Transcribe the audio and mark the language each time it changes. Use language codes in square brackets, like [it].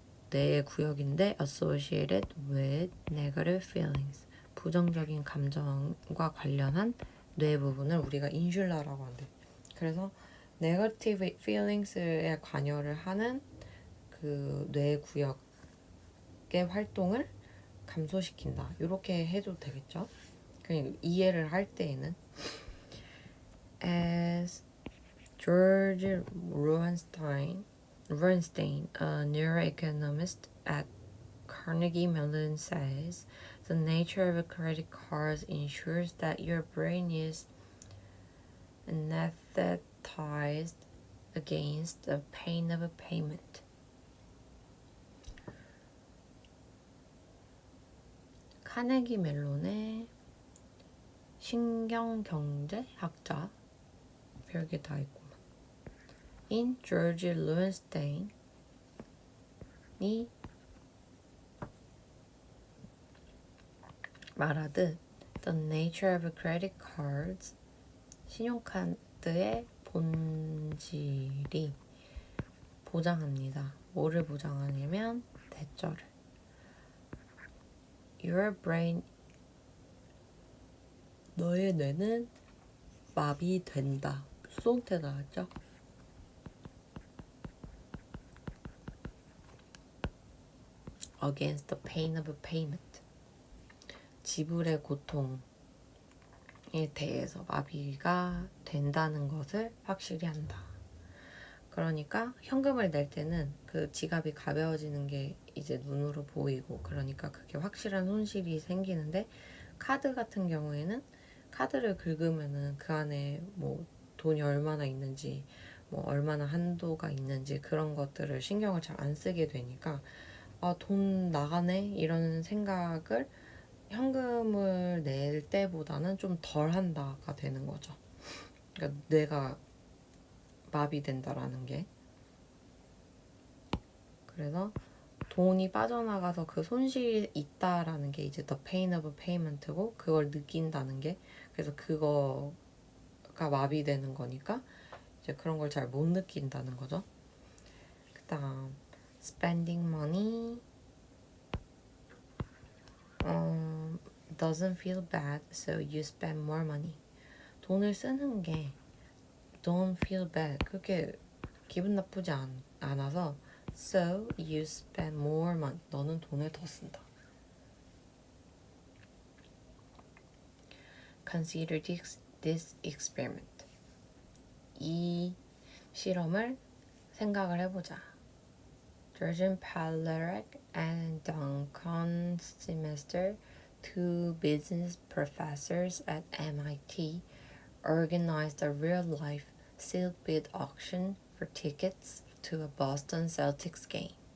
[ko] 뇌의 구역인데 associated with negative feelings, 부정적인 감정과 관련한 뇌 부분을 우리가 인슐라라고 한대. 그래서 negative feelings에 관여를 하는 그 뇌 구역의 활동을 감소시킨다. 이렇게 해도 되겠죠? [en] 그냥 이해를 할 때에는 As George Rurenstein, a neuroeconomist at Carnegie Mellon says, the nature of credit cards ensures that your brain is anesthetized against the pain of a payment. [ko] 카네기 멜론의 신경경제학자 별게 다 있구만. In George Lowenstein이 말하듯 The nature of credit cards 신용카드의 본질이 보장합니다. 뭐를 보장하냐면 대절을. Your brain 너의 뇌는 마비된다. 수동태 나왔죠? [en] Against the pain of payment. [ko] 지불의 고통에 대해서 마비가 된다는 것을 확실히 한다. 그러니까 현금을 낼 때는 그 지갑이 가벼워지는 게 이제 눈으로 보이고 그러니까 그게 확실한 손실이 생기는데 카드 같은 경우에는 카드를 긁으면은 그 안에 뭐 돈이 얼마나 있는지 뭐 얼마나 한도가 있는지 그런 것들을 신경을 잘 안 쓰게 되니까 아, 돈 나가네 이런 생각을 현금을 낼 때보다는 좀 덜 한다가 되는 거죠. 그러니까 뇌가 마비된다라는 게. 그래서 돈이 빠져나가서 그 손실이 있다라는 게 이제 the pain of payment고 그걸 느낀다는 게 그래서 그거가 마비되는 거니까 이제 그런 걸 잘 못 느낀다는 거죠. [en] 그다음 spending money doesn't feel bad so you spend more money. [ko] 돈을 쓰는 게 don't feel bad 그렇게 기분 나쁘지 않아서 so you spend more money. 너는 돈을 더 쓴다. [en] Consider this experiment. [ko] 이 실험을 생각을 해보자. [en] Georgian Palarek and Duncan Semester, two business professors at MIT, organized a real-life sealed bid auction for tickets to a Boston Celtics game.